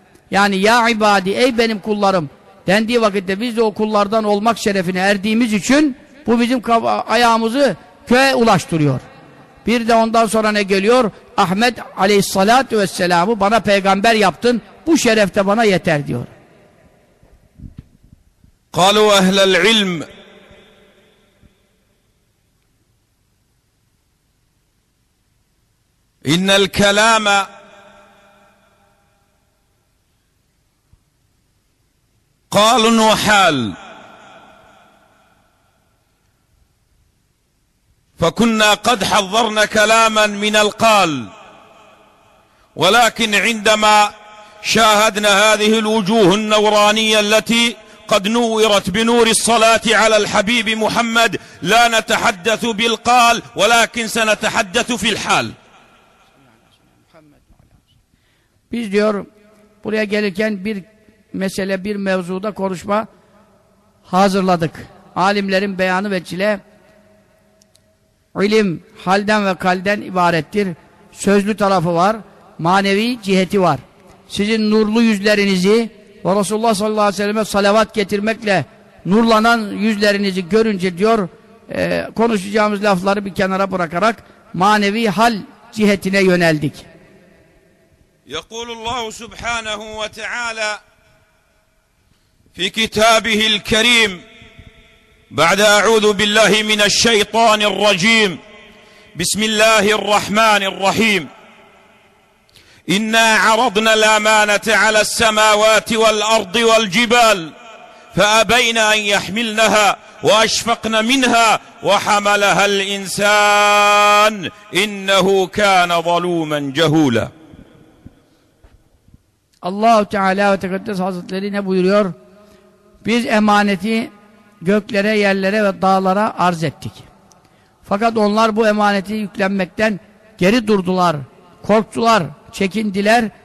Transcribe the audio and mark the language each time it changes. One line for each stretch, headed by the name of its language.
Turkish: Yani
Arabic: ya ibadi,
Turkish: ey benim kullarım dendiği vakitte biz de o kullardan olmak şerefine erdiğimiz için bu bizim ayağımızı köye ulaştırıyor. Bir de ondan sonra ne geliyor? Ahmet aleyhissalatü vesselam'ı bana peygamber yaptın. Bu şeref de bana yeter diyor.
Arabic: قالوا أهل العلم إن الكلام قال وحال فكنا قد حضرنا كلاما من القال ولكن عندما شاهدنا هذه الوجوه النورانية التي قد نورت بنور الصلاة على الحبيب محمد، لا نتحدث بالقال ولكن سنتحدث في الحال.
Turkish: Biz diyor buraya gelirken bir mesele, bir mevzuda konuşma hazırladık. Alimlerin beyanı ve çile, ilim halden ve kalden ibarettir. Sözlü tarafı var, manevi ciheti var. Sizin nurlu yüzlerinizi ve Resulullah sallallahu aleyhi ve selleme salavat getirmekle nurlanan yüzlerinizi görünce diyor, konuşacağımız lafları bir kenara bırakarak manevi hal cihetine yöneldik.
Arabic: يقول الله سبحانه وتعالى في كتابه الكريم بعد أعوذ بالله من الشيطان الرجيم بسم الله الرحمن الرحيم إنا عرضنا الأمانة على السماوات والأرض والجبال فأبين أن يحملنها وأشفقن منها وحملها الإنسان إنه كان ظلوما جهولا.
Turkish: Allah-u Teala ve Tekaddes Hazretleri ne buyuruyor? Biz emaneti göklere, yerlere ve dağlara arz ettik. Fakat onlar bu emaneti yüklenmekten geri durdular, korktular, çekindiler.